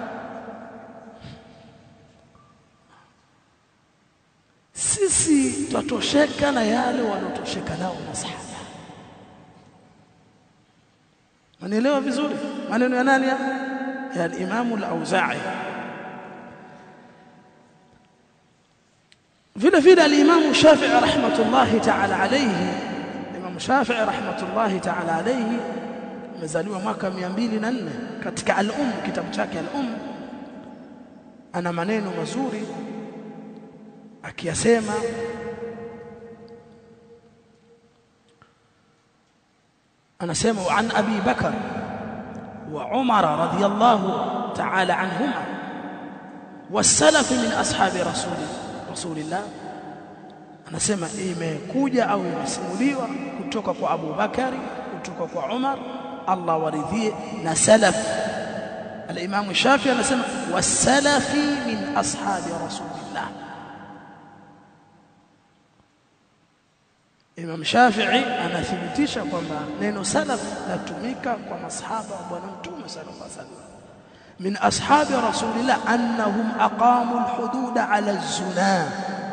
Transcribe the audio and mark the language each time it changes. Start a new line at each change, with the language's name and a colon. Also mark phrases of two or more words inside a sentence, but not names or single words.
Swahili: Sisi tutatosheka na yale wanotosheka nao masahaba. Manielewa vizuri maneno ya nani? Ya al-Imam al-Auza'i. vile vile al-Imam Shafi'i
Arabic: رحمة الله تعالى عليه.
Swahili: Imam Shafi'i
Arabic: رحمة الله تعالى عليه
Swahili: amezaliwa mwaka 204. Katika kitabu chake al-Umm ana maneno mazuri akiyasema, anasema
Arabic: عن أبي بكر وعمر رضي الله تعالى عنهما والسلف من أصحاب رسول الله.
Swahili: Anasema imekuja au imesimuliwa kutoka kwa Abu Bakari, kutoka kwa Umar, Allah waridhie, na salaf. Al-Imam Shafi'i anasema
Arabic: والسلف من أصحاب رسول الله.
Swahili: Imam Shafi'i anathibitisha kwamba neno salaf latumika kwa masahaba wa Bwana Mtume
Arabic: صلى الله عليه وسلم. من أصحاب رسول الله أنهم أقاموا الحدود على الزنا